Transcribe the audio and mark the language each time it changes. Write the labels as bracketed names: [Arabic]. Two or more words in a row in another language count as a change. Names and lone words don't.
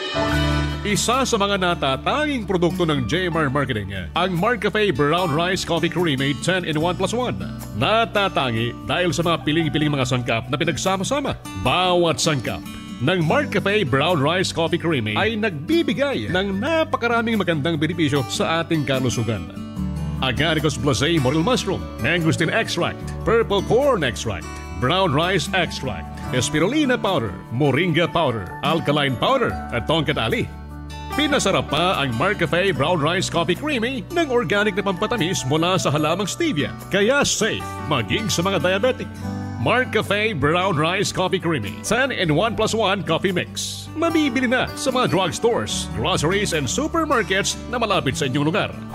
[Filipino] Isa sa mga natatanging produkto ng Jmar Marketing, ang Mark Cafe Brown Rice Coffee Creamery 10-in-1+1. Natatangi dahil sa mga piling-piling mga sangkap na pinagsama-sama. Bawat sangkap ng Mark Cafe Brown Rice Coffee Creamery ay nagbibigay ng napakaraming magandang benepisyo sa ating kalusugan. [English] Agaricus blazei morel mushroom, mangosteen extract, purple corn extract, brown rice extract, spirulina powder, moringa powder, alkaline powder, [Filipino] at tongkat ali. Pinasarap pa ang Mark Cafe Brown Rice Coffee Creamy ng organic na pampatamis mula sa halamang stevia, kaya safe maging sa mga diabetic. Mark Cafe Brown Rice Coffee Creamy 10-in-1+1 Coffee Mix. Mabibili na sa mga [English] drugstores, groceries, and supermarkets [Filipino] na malapit sa inyong lugar.